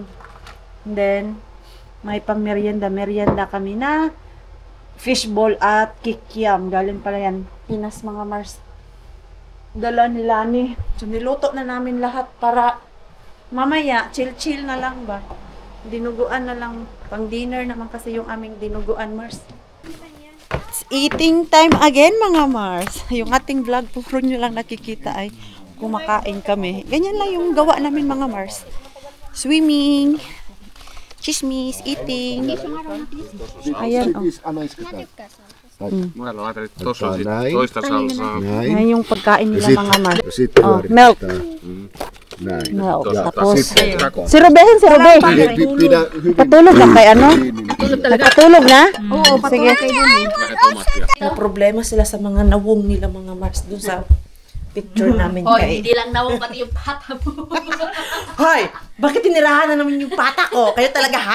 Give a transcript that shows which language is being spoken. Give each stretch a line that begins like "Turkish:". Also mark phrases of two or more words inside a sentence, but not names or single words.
English: And then,
Filipino: may pang merienda kami na fishball at kikiam. Galing pala yan, Pinas mga Mars. Dala nila ni. So, niluto na namin lahat para mamaya, chill na lang ba? Dinuguan na lang. Pang dinner naman kasi yung aming dinuguan, Mars.
English: It's eating time again,
Filipino: mga Mars. Yung ating vlog, puro nyo lang nakikita ay kumakain kami. Ganyan lang yung gawa namin, mga Mars.
English: Swimming. Chismis, eating.
Filipino: Ayan, oh.
Finnish: Toista salsaa. Näin.
Filipino: Yan yung pagkain nila,
Finnish: Sit-
Filipino: mga Mars.
Finnish: Sitten Oh, pyörittää.
English: milk.
Finnish: Näin.
English: Milk.
Finnish: Ja
Filipino: Tapos,
Finnish: sitten
Filipino: si Ruben.
Finnish: pidä hyvin
Filipino: Patulog na kay ano?
Finnish: kiinni.
Filipino: Patulog na? Oo, Sige. eh. May problema sila sa mga nawong nila, mga Mars, doon sa picture namin Hoy, kay. hindi lang nawang pati yung pata mo. Hoy! Bakit tinirahan na naman yung pata ko? Kayo talaga, ha?